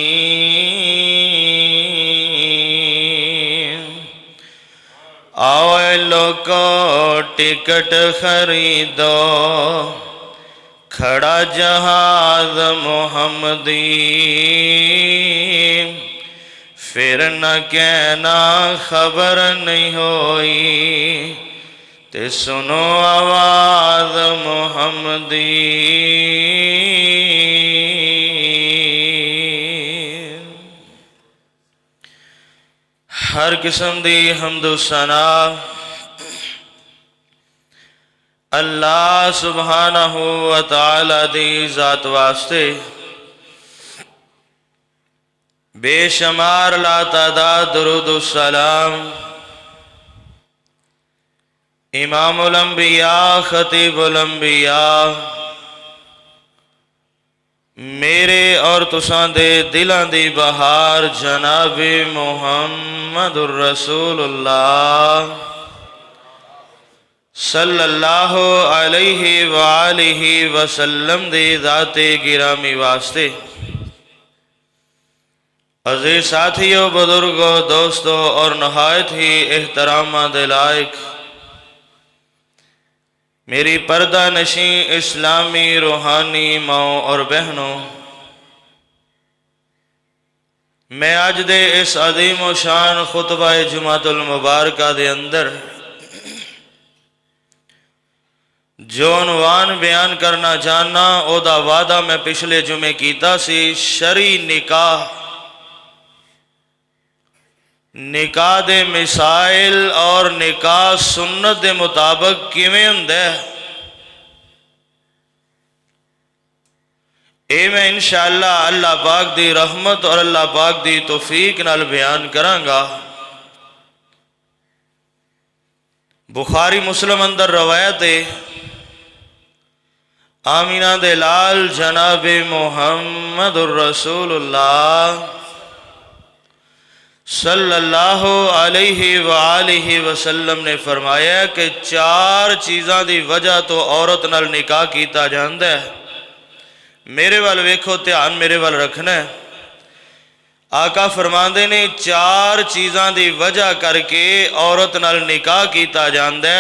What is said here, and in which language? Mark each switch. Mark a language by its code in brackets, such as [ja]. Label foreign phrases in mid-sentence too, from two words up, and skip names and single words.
[pa] آؤ لوکو ٹکٹ خریدو، کھڑا جہاز محمدی، پھر نہ کہنا خبر نہیں ہوئی، تے سنو آواز محمدی. ہر قسم دی حمد و ثنا اللہ سبحانہ و تعالیٰ دی ذات واسطے بے شمار لاتعداد درود سلام امام الانبیاء خطیب الانبیاء میرے اور تساں دے دلاں دی بہار جنابِ محمد رسول اللہ صلی اللہ علیہ وآلہ وسلم دے ذاتِ گرامی واسطے عزیز ساتھیو، بزرگو، دوستو اور نہایت ہی احترام دے لائق میری پردہ نشیں اسلامی روحانی ماؤ اور بہنو، میں اج دے اس عظیم و شان خطبہ جمعۃ المبارکہ دے اندر جو عنوان بیان کرنا چاہنا اوہدا وعدہ میں پچھلے جمعے کیتا سی. شرعی نکاح، نکاح دے مسائل اور نکاح سنت دے مطابق کیویں ہندا ہے، یہ میں ان شاء اللہ اللہ پاک دی رحمت اور اللہ پاک دی توفیق نال بیان کراں گا. بخاری مسلم اندر روایت ہے، آمنہ دے لال جناب محمد رسول اللہ صلی اللہ علیہ وآلہ وسلم نے فرمایا کہ 4 چیزاں دی وجہ توں عورت نال نکاح کیتا جاندا ہے. میرے ول ویکھو، دھیان میرے ول رکھنا ہے. آقا فرماندے نے 4 چیزاں دی وجہ کر کے عورت نال نکاح کیتا جاندا ہے.